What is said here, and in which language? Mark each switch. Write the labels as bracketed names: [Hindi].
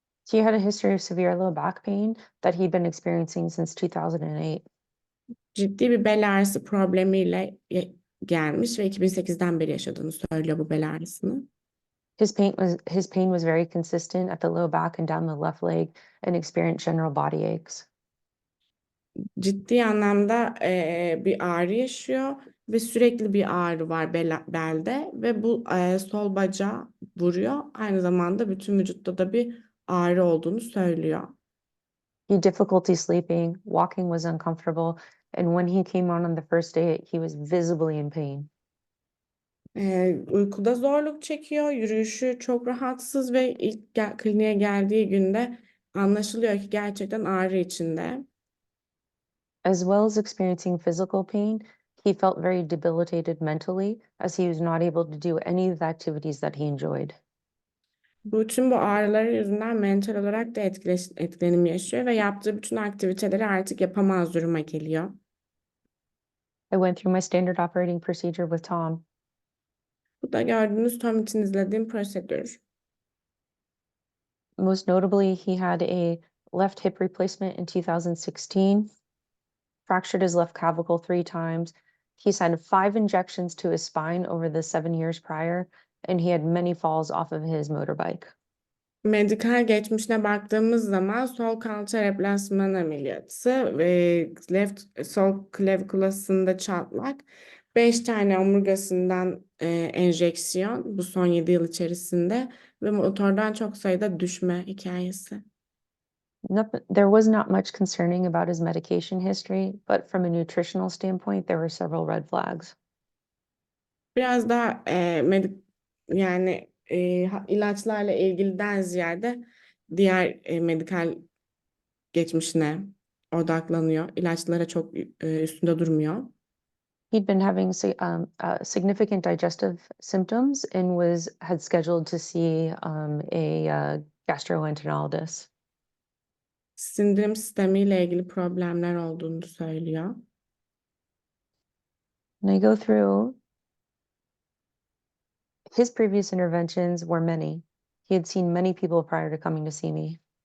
[English] He had a history of severe low back pain that he'd been experiencing since 2008. [Turkish] Ciddi bir bel ağrısı problemiyle gelmiş ve 2008'den beri yaşadığını söylüyor bu bel ağrısını. [English] His pain was very consistent at the low back and down the left leg and experienced general body aches. [Turkish] Ciddi anlamda bir ağrı yaşıyor ve sürekli bir ağrı var belde ve bu sol bacağı vuruyor. Aynı zamanda bütün vücutta da bir ağrı olduğunu söylüyor. [English] He had difficulty sleeping, walking was uncomfortable, and when he came on the first day, he was visibly in pain. [Turkish] Uykuda zorluk çekiyor, yürüyüşü çok rahatsız ve ilk kliniğe geldiği günde anlaşılıyor ki gerçekten ağrı içinde. [English] As well as experiencing physical pain, he felt very debilitated mentally as he was not able to do any of the activities that he enjoyed. [Turkish] Bütün bu ağrıları yüzünden mental olarak da etkilenim yaşıyor ve yaptığı bütün aktiviteleri artık yapamaz duruma geliyor. [English] I went through my standard operating procedure with Tom. [Turkish] Bu da gördüğünüz Tom için izlediğim prosedür. [English] Most notably, he had a left hip replacement in 2016, fractured his left clavicle 3 times. He's had 5 injections to his spine over the 7 years prior, and he had many falls off of his motorbike. [Turkish] Medikal geçmişine baktığımız zaman sol kalça replasman ameliyatı ve sol klavikülasında çatlak, 5 tane omurgasından enjeksiyon bu son 7 yıl içerisinde ve motordan çok sayıda düşme hikayesi. [English] There was not much concerning about his medication history, but from a nutritional standpoint, there were several red flags. [Turkish] Biraz daha yani ilaçlarla ilgiliden ziyade diğer medikal geçmişine odaklanıyor. İlaçlara çok üstünde durmuyor. [English] He'd been having significant digestive symptoms and had scheduled to see a gastroenterologist. [Turkish] Sindirim sistemiyle ilgili problemler olduğunu söylüyor. [English] And I go through his previous interventions were many. He had seen many people prior to coming to see me.